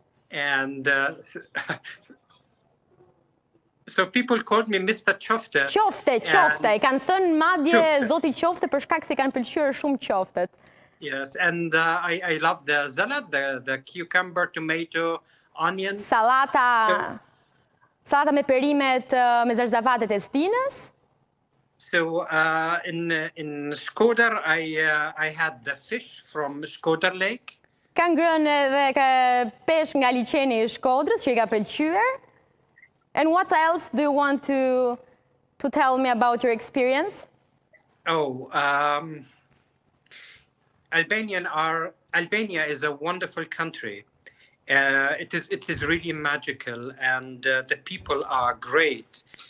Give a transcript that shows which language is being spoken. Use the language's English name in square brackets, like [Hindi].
[English] And so people called me Mr. [Albanian] Qofte. Qofte. I kanë thënë madje zoti Qofte për shkak se kanë pëlqyer shumë qoftet. [English] Yes, and I love the salad, the cucumber, tomato, onions. [Albanian] Salata me perimet me zarzavatet e stinës. [English] So in Shkodër I had the fish from Shkodër Lake. [Albanian] Ka ngrënë edhe pesh nga liçeni I Shkodrës që I ka pëlqyer. [English] And what else do you want to tell me about your experience? Oh, Albania is a wonderful country. It is really magical, and the people are great.